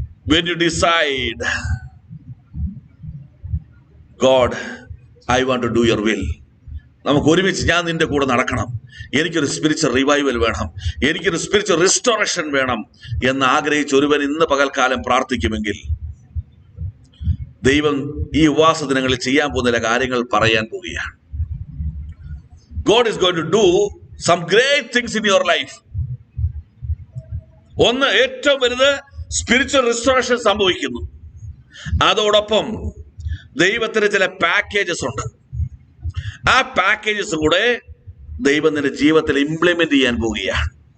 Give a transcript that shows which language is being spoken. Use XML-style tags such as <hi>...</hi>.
<en>When you decide, God, I want to do your will,</en> <ml>നമുക്ക് ഒരുമിച്ച് ഞാൻ നിന്റെ കൂടെ നടക്കണം, എനിക്കൊരു സ്പിരിച്വൽ റിവൈവൽ വേണം, എനിക്കൊരു സ്പിരിച്വൽ റിസ്റ്റോറേഷൻ വേണം എന്ന് ആഗ്രഹിച്ച് ഒരുവൻ ഇന്ന് പകൽക്കാലം പ്രാർത്ഥിക്കുമെങ്കിൽ ദൈവം ഈ ഉപവാസ ദിനങ്ങളിൽ ചെയ്യാൻ പോകുന്ന ചില കാര്യങ്ങൾ പറയാൻ പോവുകയാണ്.</ml> <en>God is going to do some great things in your life.</en> <ml>ഒന്ന്, ഏറ്റവും വലുത് സ്പിരിച്വൽ റിസ്റ്റോറേഷൻ സംഭവിക്കുന്നു. അതോടൊപ്പം ദൈവത്തിന് ചില പാക്കേജസ് ഉണ്ട്. ആ പാക്കേജസ് കൂടെ ദൈവം നിന്റെ ജീവിതത്തിൽ ഇംപ്ലിമെന്റ് ചെയ്യാൻ പോവുകയാണ്.</ml>